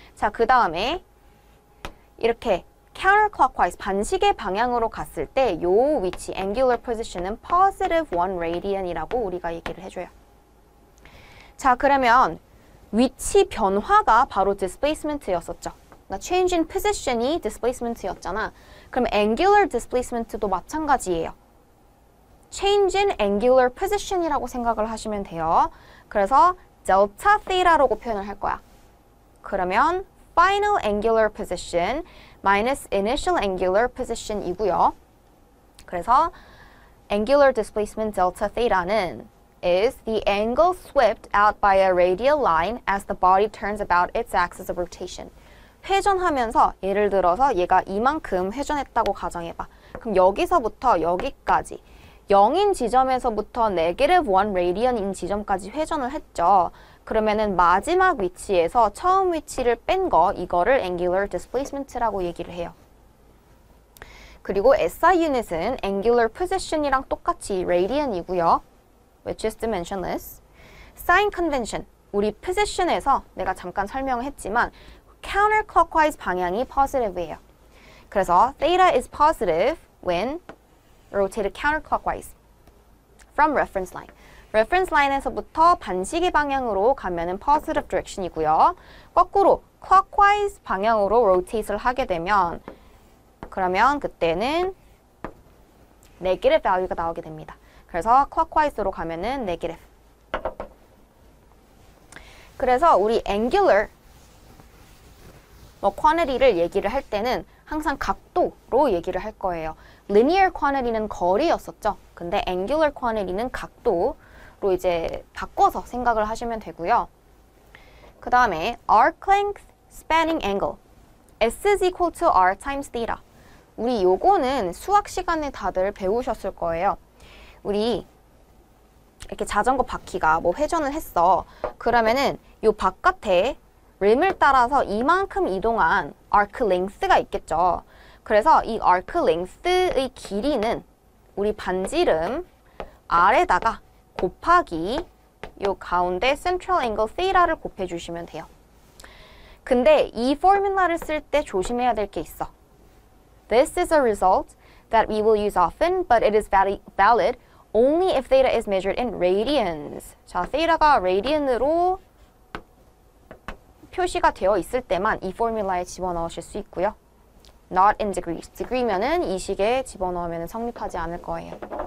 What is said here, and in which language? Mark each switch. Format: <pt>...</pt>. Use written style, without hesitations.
<ko>자, 그 다음에 이렇게 counterclockwise, 반시계 방향으로 갔을 때 요 위치, angular position은 positive 1 radian이라고 우리가 얘기를 해줘요. 자, 그러면 위치 변화가 바로 displacement였었죠. 그러니까</ko> <en>change in position</en> <ko>이 displacement였잖아. 그럼 angular displacement도 마찬가지예요.</ko> <en>change in angular position</en> <ko>이라고 생각을 하시면 돼요. 그래서 delta theta라고 표현을 할 거야.</ko> <en>그러면 final angular position minus initial angular position이고요. 그래서 angular displacement delta theta는 is the angle swept out by a radial line as the body turns about its axis of rotation.</en> <ko>회전하면서 예를 들어서 얘가 이만큼 회전했다고 가정해봐. 그럼 여기서부터 여기까지 0인 지점에서부터 negative 1 radian인 지점까지 회전을 했죠. 그러면은 마지막 위치에서 처음 위치를 뺀 거, 이거를 angular displacement라고 얘기를 해요. 그리고 SI 유닛은 angular position이랑 똑같이 radian이고요.</ko> <en>which is dimensionless.</en> <ko>sign convention, 우리 position에서 내가 잠깐 설명을 했지만 counterclockwise 방향이 positive예요.</ko> <en>그래서 theta is positive when rotated counterclockwise from reference line.</en> <ko>reference line에서부터 반시계 방향으로 가면은 positive direction이고요. 거꾸로 clockwise 방향으로 rotate를 하게 되면 그러면 그때는 negative value가 나오게 됩니다. 그래서 clockwise로 가면은 negative. 그래서 우리 angular quantity를 얘기를 할 때는 항상 각도로 얘기를 할 거예요. linear quantity는 거리였었죠. 근데 angular quantity는 각도로 이제 바꿔서 생각을 하시면 되고요. 그 다음에</ko> <en>arc length, spanning angle. S is equal to R times theta.</en> <ko>우리 요거는 수학 시간에 다들 배우셨을 거예요. 우리 이렇게 자전거 바퀴가 뭐 회전을 했어. 그러면은 요 바깥에 림을 따라서 이만큼 이동한 arc length가 있겠죠. 그래서 이 arc length의 길이는 우리 반지름 R에다가 곱하기 요 가운데 central angle theta를 곱해주시면 돼요. 근데 이 포뮬라를 쓸 때 조심해야 될 게 있어.</ko> <en>This is a result that we will use often, but it is valid only if theta is measured in radians.</en> <ko>자, theta가 radian으로 표시가 되어 있을 때만 이 포뮬라에 집어넣으실 수 있고요.</ko> <en>Not in degrees.</en> <ko>degree면은 이 식에 집어넣으면 성립하지 않을 거예요.</ko>